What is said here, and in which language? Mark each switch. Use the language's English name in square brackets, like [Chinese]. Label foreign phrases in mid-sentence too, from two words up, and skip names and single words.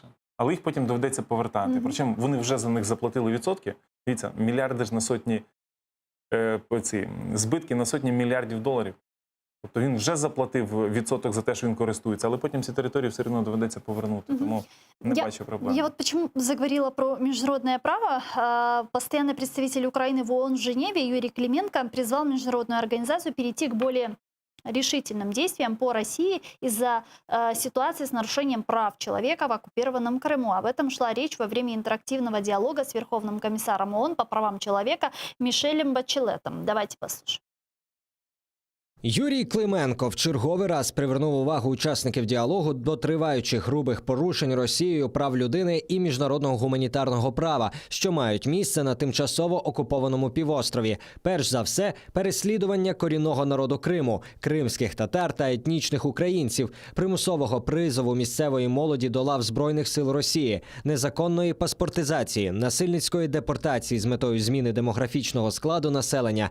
[Ukrainian] Але їх потім доведеться повертати. Причому вони вже за них заплатили відсотки. Дивіться, мільярди ж на сотні, збитки на сотні мільярдів доларів. Тобто він вже заплатив відсоток за те, що він користується, але потім ці території все одно доведеться повернути. Тому не бачу проблем. [Russian] Я вот почему заговорила про международное право. Постоянный представитель Украины в ООН в Женеве Юрий Клименко призвал международную организацию перейти к более решительным действиям по России из-за ситуации с нарушением прав человека в оккупированном Крыму. Об этом шла речь во время интерактивного диалога с Верховным комиссаром ООН по правам человека Мишелем Бачелетом. Давайте послушаем. [Ukrainian] Юрій Клименко в черговий раз привернув увагу учасників діалогу до триваючих грубих порушень Росією прав людини і міжнародного гуманітарного права, що мають місце на тимчасово окупованому півострові. Перш за все, переслідування корінного народу Криму, кримських татар та етнічних українців, примусового призову місцевої молоді до лав Збройних сил Росії, незаконної паспортизації, насильницької депортації з метою зміни демографічного складу населення.